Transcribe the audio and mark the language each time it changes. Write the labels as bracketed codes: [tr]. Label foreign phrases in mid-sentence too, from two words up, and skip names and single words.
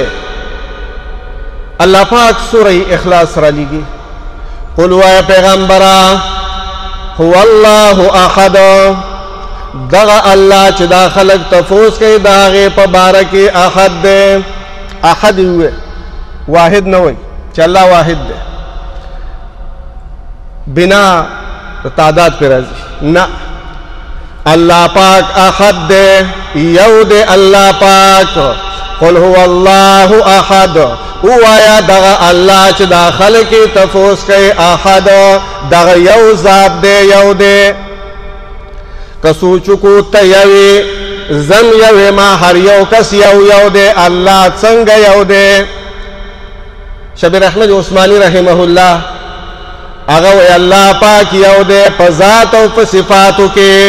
[ps] الله پاک سوره اخلاص را لیږي. قل وایه پیغمبره [ar] هو الله احد، [ps] دغه الله چې دا خلک تفوس کوي د هغې په باره کې احد دی. احد ووایه، واحد نه وایي چې الله واحد دی، بنا تعداد پہ راځي نه. الله پاک احد دی، یو دی الله پاک. [ar] قل هو الله احد، [ps] اوایا دغه الله چې دا خلک تفوس کوي احد، دغه یو ذات دی، یو دی. که سوچکو ته یوې زم یوې ما هر یو کس یو دی، الله څنګه یو دی؟ شبیر احمد عثمانی [ar] رحمه الله [ps] هغه وی الله پاک یو دی په ذات او په صفاتو کې.